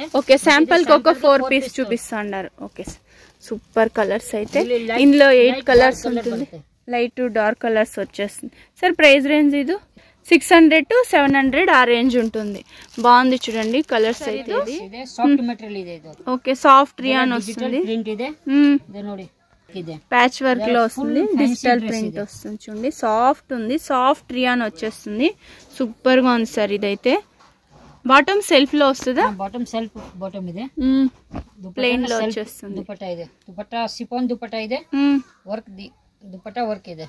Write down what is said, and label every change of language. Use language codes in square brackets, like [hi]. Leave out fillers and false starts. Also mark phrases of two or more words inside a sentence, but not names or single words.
[te] ఓకే. శాంపుల్ కి ఒక 4 పీస్ చూపిస్తున్నారు. ఓకే [en] super colours [te] అయితే. ఇందులో 8 కలర్స్ ఉంటుంది. [en] light dark colours [te] వచ్చేస్తుంది. సార్ [en] price range [te] ఇది 600 to 700 ఆ రేంజ్ ఉంటుంది. బాగుంది చూడండి కలర్స్ అయితే. ఇది [en] soft material [kn] ಇದೆ ಇದು. [te] ఓకే. [en] soft rayon [te] వస్తుంది. ప్రింట్ ಇದೆ. ఇది [kn] ನೋಡಿ ಇದೆ. [en] patch work [te] లో వస్తుంది. [en] digital print [te] వస్తుంది చూడండి. సాఫ్ట్ ఉంది. [en] soft rayon [te] వచ్చేస్తుంది. సూపర్ గా ఉంది సార్ ఇదైతే. [en] bottom self [te] లో వస్తుందా? [en] bottom self bottom [te] ಇದೆ. ప్లెయిన్ లో వచ్చేస్తుంది. దుపట్టా ಇದೆ. దుపట్టా సిఫాన్ దుపట్టా ಇದೆ. వర్క్ దుపట్టా వర్క్ ಇದೆ.